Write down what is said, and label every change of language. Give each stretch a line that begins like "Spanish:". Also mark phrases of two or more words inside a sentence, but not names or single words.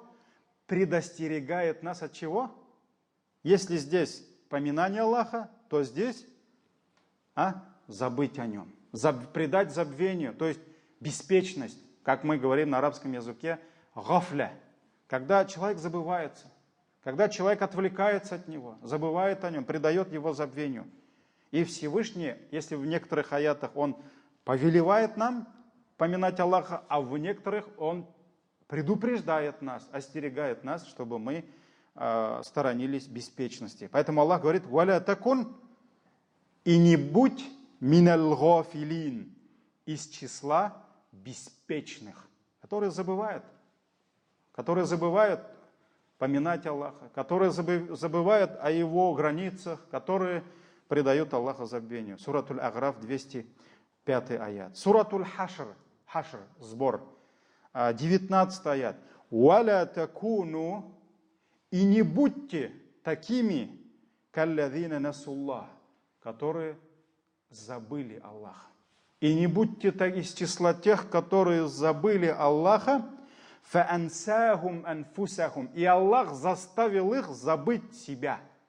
Russian: Предостерегает нас от чего? Если здесь поминание Аллаха, то здесь забыть о нем, предать забвению, то есть беспечность, как мы говорим на арабском языке, гафля, когда человек забывается, когда человек отвлекается от него, забывает о нем, предает его забвению. И Всевышний, если в некоторых аятах он повелевает нам поминать Аллаха, а в некоторых он предупреждает нас, остерегает нас, чтобы мы сторонились беспечности. Поэтому Аллах говорит:
Arabic: «ولا تكن»,
Russian: и не будь
Arabic: من الغافلين,
Russian: из числа беспечных, которые забывают поминать Аллаха, которые забывают о Его границах, которые предают Аллаха забвению. Суратуль Аграф, 205 аят. Суратуль Хашр, сбор, 19 аят.
Arabic: «ولا تكونوا»,
Russian: и не будьте такими,
Arabic: كالذين نسوا الله,
Russian: которые забыли Аллаха. И не будьте из числа тех, которые забыли Аллаха,
Arabic: فأنساهم أنفسهم,
Russian: и Аллах заставил их забыть себя.